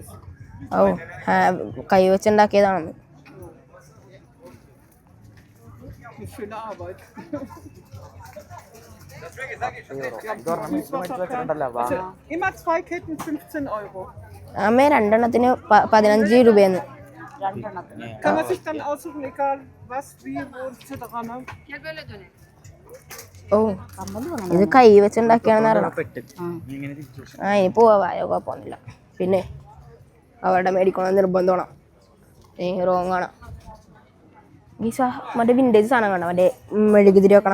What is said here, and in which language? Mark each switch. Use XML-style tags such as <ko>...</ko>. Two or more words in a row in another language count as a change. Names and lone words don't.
<ml>കൈവച്ചുണ്ടാക്കിയതാണെന്ന്.</ml> <de>eine schöne Arbeit. Immer 2 Ketten 15 Euro.</de> <ml>അമ്മേ രണ്ടെണ്ണത്തിന് 15 രൂപയെന്ന്.</ml> <de>Kann man sich dann aussuchen, egal was, wie, wo, etc. Ne?</de> <ml>ഓ ഇത് കൈ വെച്ചുണ്ടാക്കിയാണെന്ന് അറിയണം. ആ ഇനി പോവായോ കുഴപ്പമൊന്നുമില്ല. പിന്നെ അവരുടെ മേടിക്കണം നിർബന്ധമാണ്. റോങ് ആണ് ഈ മറ്റേ വിൻറ്റേജ് സാധനം കാണാം, മറ്റേ മെഴുകുതിരി വെക്കണം.</ml>